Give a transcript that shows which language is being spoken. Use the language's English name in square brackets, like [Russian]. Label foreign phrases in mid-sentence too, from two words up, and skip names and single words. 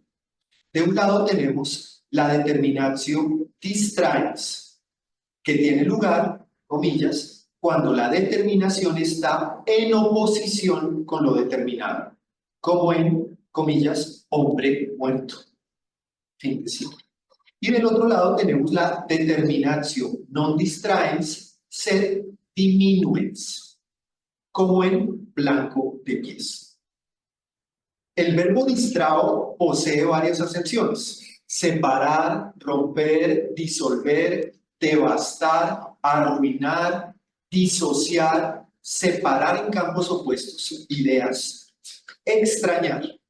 [Spanish] De un lado tenemos la [Latin] determinatio distraens, [Spanish] que tiene lugar, comillas, cuando la determinación está en oposición con lo determinado, como en, comillas, hombre muerto. Fin de cita. Y del otro lado tenemos la [Latin] determinatio non distraens sed diminuens, [Spanish] como en blanco de pies. El verbo distrao posee varias acepciones: separar, romper, disolver, devastar, arruinar, disociar, separar en campos opuestos, ideas, extrañar.